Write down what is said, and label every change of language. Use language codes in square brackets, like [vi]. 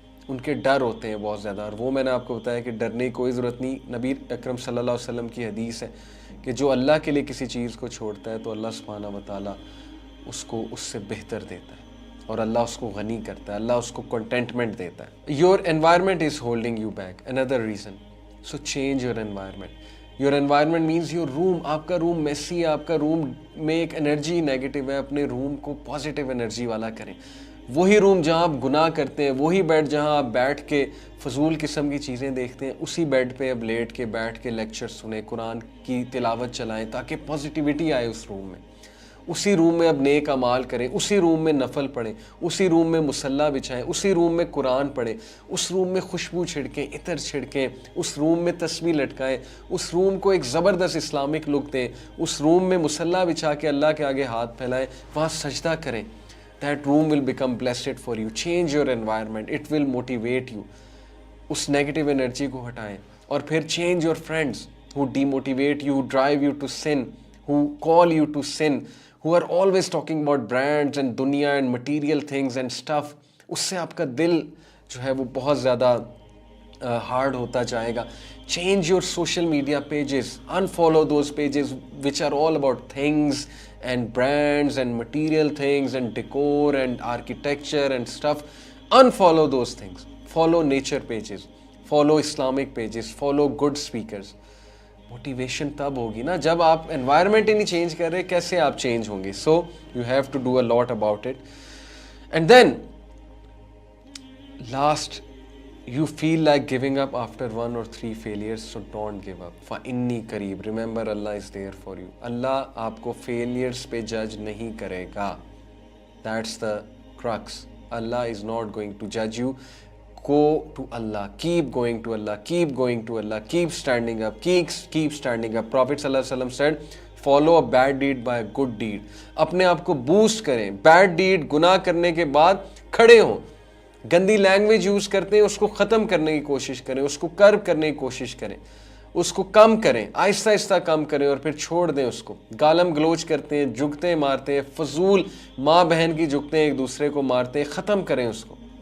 [ur] ان کے ڈر ہوتے ہیں بہت زیادہ, اور وہ میں نے آپ کو بتایا کہ ڈرنے کی کوئی ضرورت نہیں. نبی اکرم صلی اللہ علیہ وسلم کی حدیث ہے کہ جو اللہ کے لیے کسی چیز کو چھوڑتا ہے تو اللہ سبحانہ و تعالیٰ اس کو اس سے بہتر دیتا ہے, اور اللہ اس کو غنی کرتا ہے, اللہ اس کو کنٹینٹمنٹ دیتا ہے. [en] Your environment is holding you back, another reason. So change your environment. Your environment means your room. [ur] آپ کا روم میسی ہے, آپ کا روم میں ایک انرجی نیگیٹو ہے, اپنے روم کو پازیٹیو انرجی والا کریں. وہی روم جہاں آپ گناہ کرتے ہیں, وہی بیڈ جہاں آپ بیٹھ کے فضول قسم کی چیزیں دیکھتے ہیں, اسی بیڈ پہ اب لیٹ کے بیٹھ کے لیکچر سنیں, قرآن کی تلاوت چلائیں تاکہ پازیٹیوٹی آئے اس روم میں. اسی روم میں اب نیک اعمال کریں, اسی روم میں نفل پڑھیں, اسی روم میں مصلی بچھائیں, اسی روم میں قرآن پڑھیں, اس روم میں خوشبو چھڑکیں, عطر چھڑکیں, اس روم میں تسبیح لٹکائیں, اس روم کو ایک زبردست اسلامک لک دیں, اس روم میں مصلی بچھا کے اللہ کے آگے ہاتھ پھیلائیں, وہاں سجدہ کریں. [en] That room will become blessed for you. Change your environment. It will motivate you. [ur] اس negative energy کو ہٹائیں. اور پھر [en] change your friends who demotivate you, who drive you to sin, who call you to sin, who are always talking about brands and دنیا and material things and stuff. [ur] اس سے آپ کا دل جو ہے وہ بہت زیادہ ہارڈ ہوتا جائے گا. [en] Change your social media pages. Unfollow those pages which are all about things and brands and material things and decor and architecture and stuff. Unfollow those things. Follow nature pages. Follow Islamic pages. Follow good speakers. [ur] Motivation تب ہوگی نا جب آپ environment ہی نہیں change کر رہے, کیسے آپ چینج ہوں گے. [en] So you have to do a lot about it. And then last, you feel like giving up after 1 or 3 failures, so don't give up. [ar] فَإِنِّي قریب. [en] Remember, Allah is there for you. [ur] اللہ آپ کو failures پہ جج نہیں کرے گا. [en] That's the crux. Allah is not going to judge you. Go to Allah. Keep going to Allah. Keep going to Allah. Keep standing up. Keep standing up. Prophet sallallahu alaihi wasallam said, follow a bad deed by a good deed. [ur] اپنے آپ کو boost کریں. Bad deed گناہ کرنے کے بعد کھڑے ہوں. گندی لینگویج یوز کرتے ہیں, اس کو ختم کرنے کی کوشش کریں, اس کو کرب کرنے کی کوشش کریں, اس کو کم کریں, آہستہ آہستہ کم کریں اور پھر چھوڑ دیں اس کو. گالم گلوچ کرتے ہیں, جھکتے مارتے ہیں, فضول ماں بہن کی جھکتے ہیں, ایک دوسرے کو مارتے ہیں, ختم کریں اس کو.